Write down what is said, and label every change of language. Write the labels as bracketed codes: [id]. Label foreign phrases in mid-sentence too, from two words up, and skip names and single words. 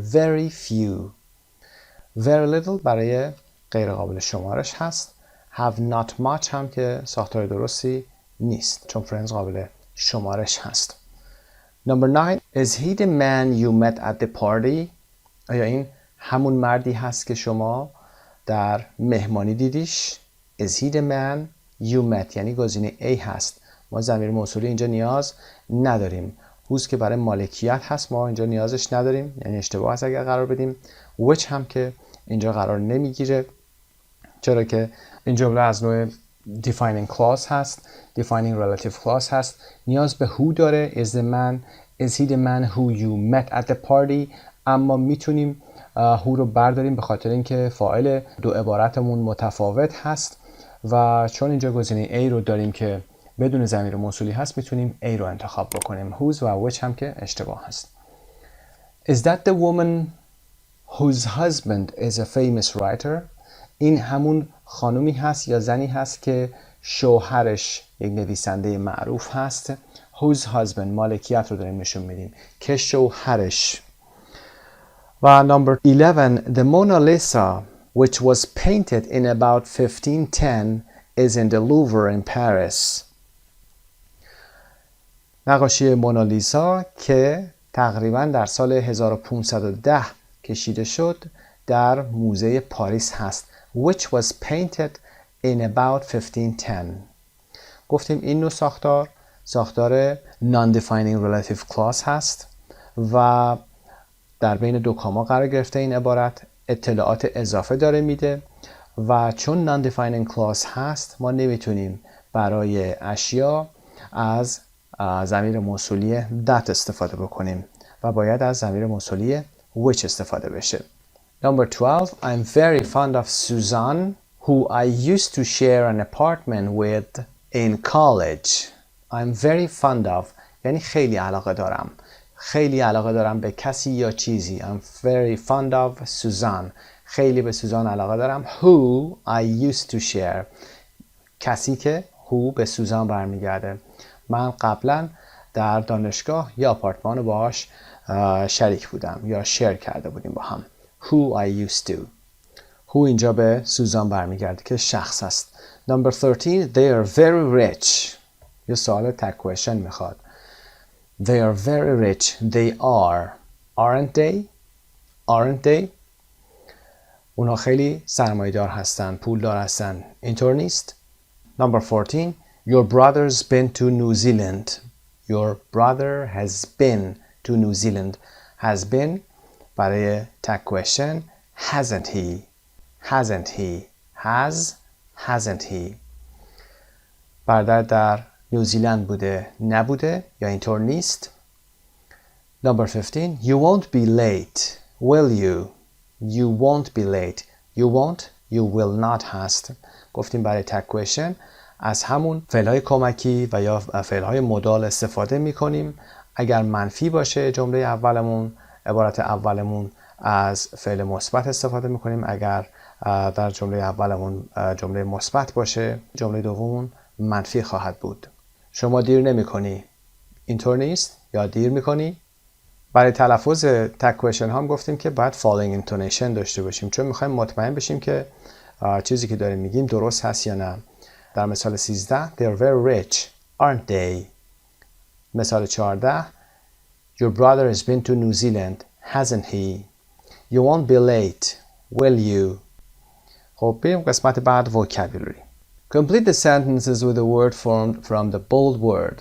[en] Very few. Very little [fa] برای غیر قابل شمارش هست. [en] Have not much [fa] هم که ساختار درستی نیست چون friends قابل شمارش هست. [en] Number 9. Is he the man you met at the party? [fa] آیا این همون مردی هست که شما در مهمانی دیدیش؟ [en] Is he the man you met [fa] یعنی گزینه A هست. ما ضمیر موصولی اینجا نیاز نداریم. whose که برای مالکیت هست ما اینجا نیازش نداریم، یعنی اشتباه هست اگر قرار بدیم. which هم که اینجا قرار نمیگیره چرا که این جمله از نوع [en] defining clause [fa] هست، [en] defining relative clause [fa] هست. نیاز به who داره. [en] is the man is he the man who you met at the party. [fa] اما میتونیم who رو برداریم به خاطر اینکه فاعل دو عبارتمون متفاوت هست و چون اینجا گزینه A رو داریم که بدون ضمیر موصولی هست میتونیم A رو انتخاب بکنیم. whose و which هم که اشتباه هست. [en] Is that the woman whose husband is a famous writer? [fa] این همون خانومی هست یا زنی هست که شوهرش یک نویسنده معروف هست. [en] whose husband [fa] مالکیت رو داریم نشون میدیم که شوهرش. و number 11. [en] The Mona Lisa which was painted in about 1510 is in the Louvre in Paris. [fa] نقاشی مونالیزا که تقریباً در سال 1510 کشیده شد در موزه پاریس هست. [en] which was painted in about 1510. [fa] گفتیم این نوع ساختار [en] non-defining relative clause [fa] هست و در بین دو کاما قرار گرفته. این عبارت اطلاعات اضافه داره میده و چون [en] non-defining clause [fa] هست ما نمیتونیم برای اشیا از ضمیر موصولی that استفاده بکنیم و باید از ضمیر موصولی which استفاده بشه. [en] Number 12. I'm very fond of Susan who I used to share an apartment with in college. I'm very fond of [fa] یعنی خیلی علاقه دارم. خیلی علاقه دارم به کسی یا چیزی. [en] I'm very fond of Susan. [fa] خیلی به سوزان علاقه دارم. [en] Who I used to share. [fa] کسی که who به سوزان برمیگرده. من قبلا در دانشگاه یا آپارتمان باهاش شریک بودم یا شیر کرده بودیم با هم. [en] Who I used to. [fa] Who اینجا به سوزان برمیگرده که شخص است. [en] Number 13. They are very rich. [fa] یه سوال [en] tag question [fa] میخواد. [en] They are very rich. They are. Aren't they? Aren't they? [fa] اونا خیلی سرمایه‌دار هستن، پولدار هستن. اینطور نیست؟ Number 14. [en] Your brother's been to New Zealand. Your brother has been to New Zealand. Has been برای tag question. Hasn't he? Hasn't he? Has? Hasn't he? [fa] برادر در نیوزیلند بوده نبوده یا اینطور نیست. [en] Number 15. You won't be late. Will you? You won't be late. You won't. You will not [fa] هست. گفتیم برای [en] tag question [fa] از همون فعل‌های کمکی و یا فعل‌های مدال استفاده می‌کنیم. اگر منفی باشه جمله اولمون، عبارت اولمون از فعل مثبت استفاده می‌کنیم. اگر در جمله اولمون جمله مثبت باشه جمله دوممون منفی خواهد بود. شما دیر نمی‌کنی. اینطور نیست یا دیر می‌کنی؟ برای تلفظ [en] tag question [fa] هم گفتیم که باید [en] following intonation [fa] داشته باشیم چون می‌خوایم مطمئن بشیم که چیزی که داریم میگیم درست هست یا نه. در مثال [en] 13 they are very rich aren't they. مثال 14 your brother has been to New Zealand hasn't he. You won't be late will you. [fa] خب بریم قسمت بعد vocabulary. [en] Complete the sentences with a word formed from the bold word.